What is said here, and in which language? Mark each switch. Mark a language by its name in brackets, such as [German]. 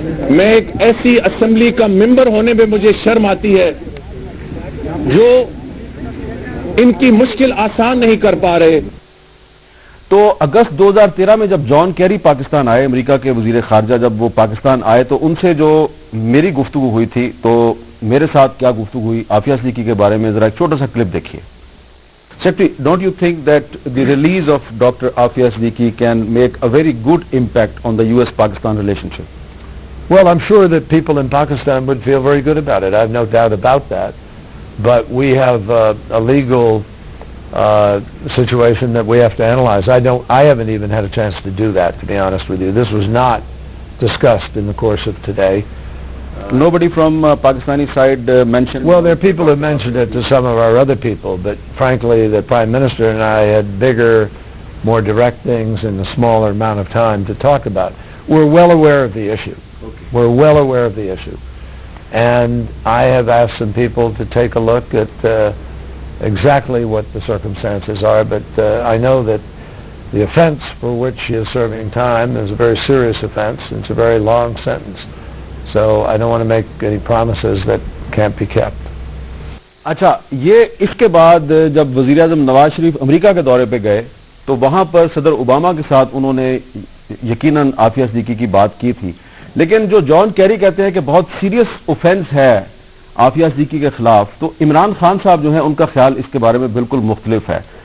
[Urdu] میں ایک ایسی اسمبلی کا ممبر ہونے میں مجھے شرم آتی ہے جو ان کی مشکل آسان نہیں کر پا رہے. تو اگست 2013 میں جب جان کیری پاکستان آئے, امریکہ کے وزیر خارجہ, جب وہ پاکستان آئے تو ان سے جو میری گفتگو ہوئی تھی, تو میرے ساتھ کیا گفتگو ہوئی عافیہ صدیقی کے بارے میں, ذرا ایک چھوٹا سا کلپ دیکھیے. [English] Secretary, don't you think that the release of Dr. Afia Siddiqui can make a very good impact on the US-Pakistan relationship? Well, I'm sure that people in Pakistan would feel very good about it. I have no doubt about that. But we have a legal situation that we have to analyze. I haven't even had a chance to do that, to be honest with you. This was not discussed in the course of today. Nobody from Pakistani side mentioned... Well, there are people who mentioned it to some of our other people, but frankly, the Prime Minister and I had bigger, more direct things in a smaller amount of time to talk about. We're well aware of the issue. Okay. We're well aware of the issue. And I have asked some people to take a look at exactly what the circumstances are, but I know that The offense for which she is serving time is a very serious offense. It's a very long sentence. So I don't want to make any promises that can't be kept. [Urdu] اچھا، یہ اس کے بعد جب وزیر اعظم نواز شریف امریکہ کے دورے پہ گئے تو وہاں پر صدر اوباما کے ساتھ انہوں نے یقیناً عافیہ صدیقی کی بات کی تھی، لیکن جو جان کیری کہتے ہیں کہ بہت سیریس اوفینس ہے عافیہ صدیقی کے خلاف، تو عمران خان صاحب جو ہیں ان کا خیال اس کے بارے میں بالکل مختلف ہے.